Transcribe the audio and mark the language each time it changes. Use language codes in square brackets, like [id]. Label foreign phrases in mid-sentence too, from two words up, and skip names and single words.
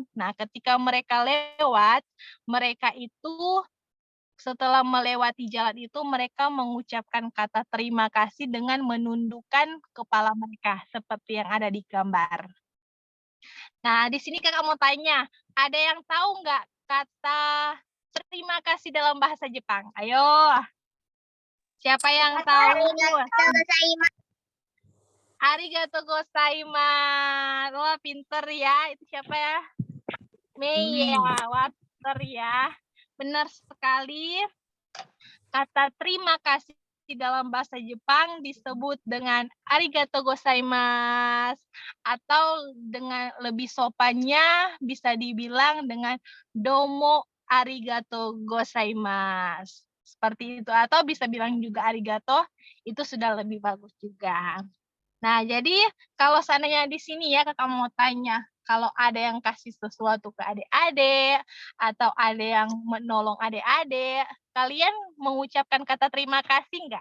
[id] Nah, ketika mereka lewat, mereka itu setelah melewati jalan itu, mereka mengucapkan kata terima kasih dengan menundukkan kepala mereka, seperti yang ada di gambar. Nah, di sini kakak mau tanya, ada yang tahu nggak kata terima kasih dalam bahasa Jepang? Ayo, siapa yang tahu? [ja] ありがとうございます. [id] Wah, pinter ya. Itu siapa ya? Mei ya, wah pinter ya. Benar sekali. Kata terima kasih di dalam bahasa Jepang disebut dengan [ja] ありがとうございます, [id] atau dengan lebih sopannya bisa dibilang dengan [ja] どうもありがとうございます. [id] Seperti itu, atau bisa bilang juga arigato, itu sudah lebih bagus juga. Nah, jadi kalau seandainya di sini ya kakak mau tanya, Kalau ada yang kasih sesuatu ke adik-adik atau ada yang menolong adik-adik, kalian mengucapkan kata terima kasih nggak?